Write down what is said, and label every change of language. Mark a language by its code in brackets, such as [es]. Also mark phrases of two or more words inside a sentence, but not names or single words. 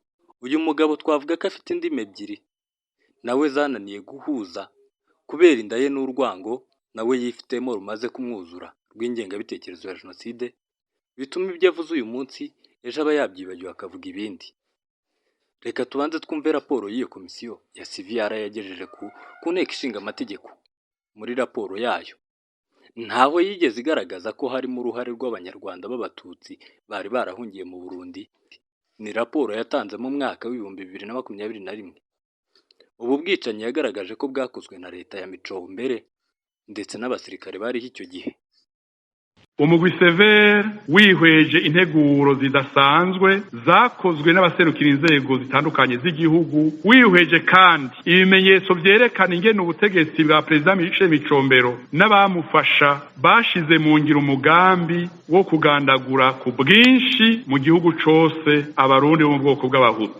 [rw] Uyu mugabo twavuga ko afite indimi ebyiri, nawe zananiye guhuza kubera inda ye n'urwango nawe yifitemo rumaze kumwuzura rw'ingengabitekerezo ya jenoside, bituma ibyo avuze uyu munsi ejo aba yabyibagiwe akavuga ibindi. Reka tubanze twumve raporo y'iyo komisiyo ya CVR yagejeje ku nteko ishinga amategeko. Muri raporo yayo ntaho yigeze igaragaza ko harimo uruhare rw'abanyarwanda b'abatutsi bari barahungiye mu Burundi. Ni raporo yatanze mu mwaka w'2021. Ubu bwicanyi yagaragaje ko bwakozwe na leta ya Micombere ndetse n'abasirikare bariho icyo gihe. [rn] Umugwi Severe wihweje integuro zidasanzwe zakozwe n'abaserukira inzego zitandukanye z'igihugu, wihweje kandi ibimenyetso byerekana ingene ubutegetsi bwa Perezida Michel Micombero n'abamufasha bashize mu ngiro umugambi wo kugandagura ku bwinshi mu gihugu cose abarundi bo mu bwoko bw'abahutu.